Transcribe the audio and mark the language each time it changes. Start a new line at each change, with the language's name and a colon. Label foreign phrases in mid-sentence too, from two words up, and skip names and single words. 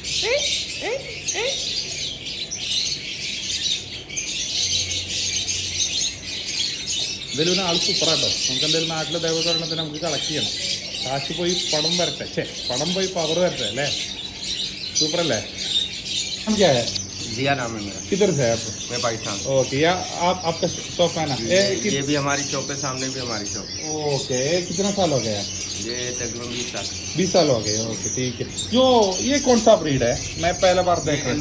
Malayalam: എന്തായാലും ആൾ സൂപ്പറാട്ടോ. നമുക്ക് എന്തായാലും നാട്ടിലെ ദേവതരണത്തിന് നമുക്ക് കളക്ട് ചെയ്യണം. കാശ് പോയി പണം വരട്ടെ. പണം പോയി പവർ വരട്ടെ അല്ലേ? സൂപ്പറല്ലേ?
Hindi: क्या है? जिया नाम है मेरा। किधर से है आप? मैं पाकिस्तान। ओके, या आपका शॉप है ना? ये भी हमारी शॉप है, सामने भी हमारी शॉप। ओके, कितना साल हो गया? ये तकरीबन 20 साल। 20 साल हो गए। ओके ठीक है. जो ये कौन सा ब्रीड है? मैं पहला बार देख रहा हूँ.